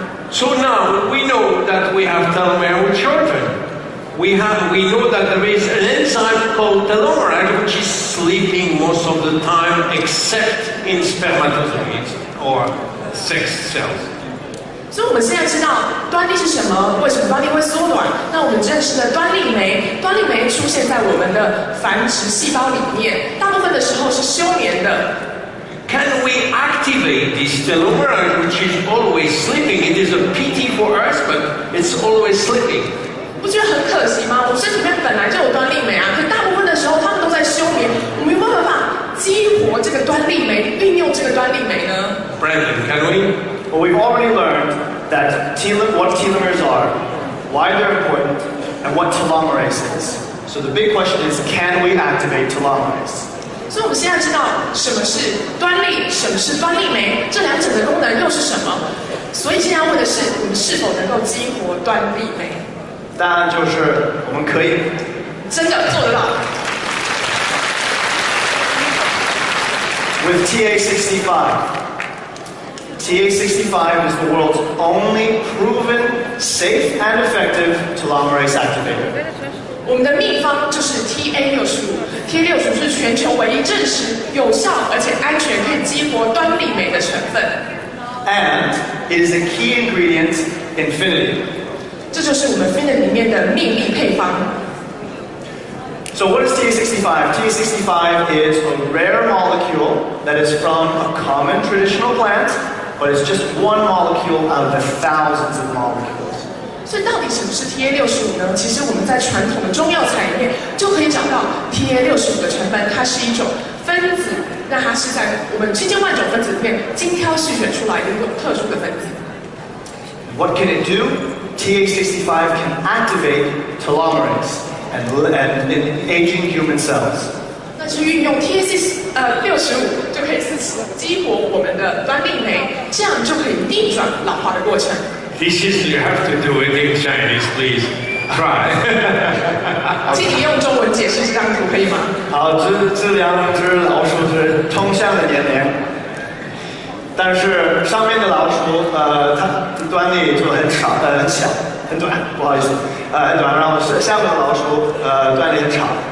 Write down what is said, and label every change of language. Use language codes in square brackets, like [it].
[en] So now we know that we have telomere which shorten. We know that there is an enzyme called telomerase which is sleeping most of the time except in spermatozoids or sex cells. [zh] 所以我们现在知道端粒是什么，为什么端粒会缩短？那我们认识的端粒酶，端粒酶出现在我们的繁殖细胞里面，大部分的时候是休眠的。 [en] Can we activate this telomerase which is always sleeping? It is a pity for us, but it's always sleeping. [zh] 不觉得很可惜吗？我们身体里面本来就有端粒酶啊，可大部分的时候他们都在休眠，我们有没有办法激活这个端粒酶，运用这个端粒酶呢？ [en] Brandon, can we? Well, we've already learned that what telomeres are, why they're important, and what telomerase is. So the big question is, can we activate telomerase? [zh] 所以我们现在知道什么是端粒，什么是端粒酶，这两者的功能又是什么？所以现在要问的是，我们是否能够激活端粒酶？答案就是我们可以，真的做得到。 [en] With TA65. TA65 is the world's only proven, safe, and effective telomerase activator. [zh] 我们的秘方就是 TA65，TA65 是全球唯一证实有效而且安全可以激活端粒酶的成分。 [en] And it is a key ingredient in Finity. [zh] 这就是我们 Finity 里面的秘密配方。 [en] So what is TA65? TA65 is a rare molecule that is from a common traditional plant, but it's just one molecule out of the thousands of molecules. [zh] 所以到底什么是 TA65 呢？其实我们在传统的中药材里面就可以找到 TA65 的成分，它是一种分子，那它是在我们千千万种分子里面精挑细选出来的一种特殊的分子。 [en] What can it do? TA65 can activate telomerase and in aging human cells. [zh] 那是运用 TA65 就可以激活我们的端粒酶，这样就可以逆转老化的过程。 [en] This is, you have to do it in Chinese, please. Try. [zh] 请你用中文解释这张图可以吗？好，这两只老鼠是同向的年龄，但是上面的老鼠，它的端粒就很少，很小，很短，不好意思，很短。然后下面的老鼠，端粒很长。